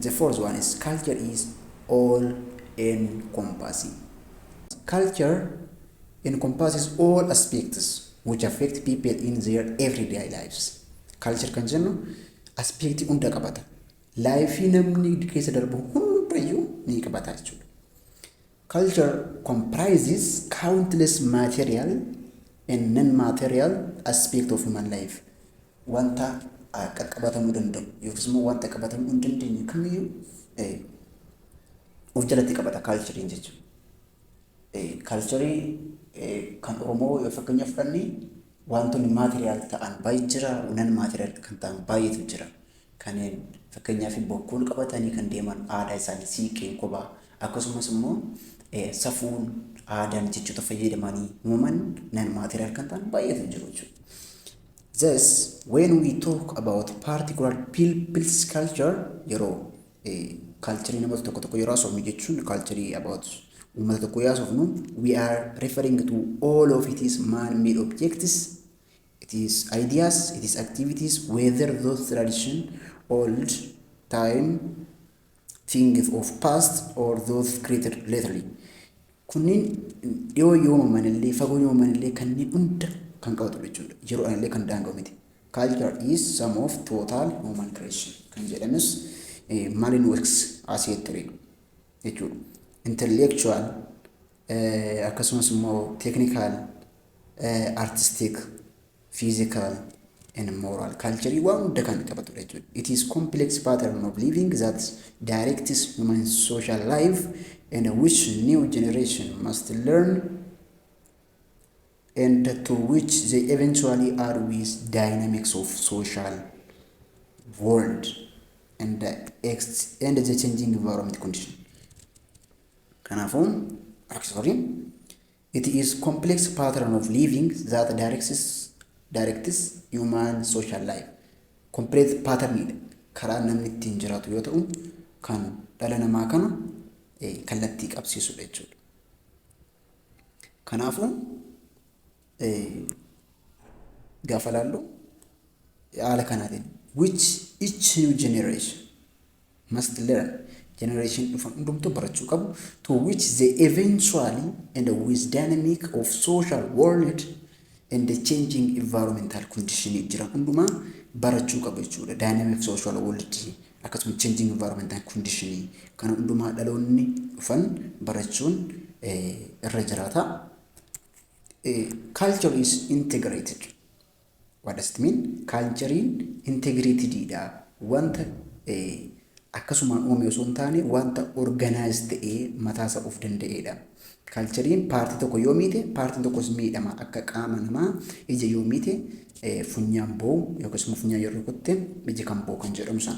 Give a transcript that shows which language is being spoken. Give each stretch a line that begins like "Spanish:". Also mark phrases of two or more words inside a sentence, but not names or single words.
English: The fourth one is culture is all-encompassing. Culture encompasses all aspects which affect people in their everyday lives.
Oromo: Culture kan jennu aspektii hunda qabata. Laayifii namni keessa darbu hundayyuu ni qabata jechuudha.
English: Culture comprises countless material and non-material aspects of human life.
Oromo: Wanta qaqqabatamuu danda'u yookiis immoo wanta qabatamuu hin dandeenye kamiyyuu of jalatti qabata culture jechuudha. Culture kan Oromoo yoo fakkeenyaaf fudhanne wantoonni material ta'an baay'ee jira, non-material kan ta'an baay'eetu jira. Kanneen fakkeenyaaf bokkuun qabatanii kan deeman aadaa isaanii siiqqeen kophaa akkasumas immoo safuun aadaan jechoota fayyadamanii uumaman non-material kan ta'an baay'eetu jiru jechuudha.
English: Thus, when we talk about particular people's culture,
Oromo: yeroo culture namoota tokko tokko yeroo haasofnu jechuun
English: culture about
Oromo: uummata tokko yoo haasofnu,
English: we are referring to all of its man-made objects, it is ideas, it is activities, whether those tradition, old time, things of past, or those created lately.
Oromo: Kunniin dhiyoo uumaman illee fagoo uumaman illee kanneen hunda kan qabatu jechuudha. Yeroo illee kan daanga'u miti.
English: Culture is some of total human creation.
Oromo: Kan jedhamus maaliin works asii ture jechuudha.
English: Intellectual,
Oromo: akkasumas immoo
English: technical, artistic, physical, and moral.
Oromo: Culture waan hunda kan qabatu jechuudha.
English: It is complex pattern of living that directs human social life and which new generation must learn and to which they eventually are with dynamics of social world and the changing environment condition. Kanaafuu, it is complex pattern of living that directs human social life. Complex pattern
Oromo: karaa namni ittiin jiraatu yoo ta'u, kan dhala namaa kana kallattii qabsiisudha jechuudha. Kanaafuu gaafa laallu haala kanaatiin
English: which each new generation must learn,
Oromo: generation dhufan hundumtuu barachuu qabu,
English: to which they eventually and with dynamic of social world and the changing environmental condition
Oromo: jiran hundumaa barachuu qabu jechuudha.
English: Dynamic social world
Oromo: akkasumas
English: changing environmental condition
Oromo: kana hundumaa dhaloonni dhufan barachuun irra jiraata.
English: Culture is integrated. What does it mean? Culture integrated dha.
Oromo: Wanta akkasuma uumame osoo hin taane wanta organized ta'ee mataasaa of danda'edha. Culture paartii tokko yoo miite paartiin tokkos miidhama akka qaama namaa ija yoo miite funyaan boo'u yookiis immoo funyaan yeroo kutte iji kan boo'u kan jedhamu sana.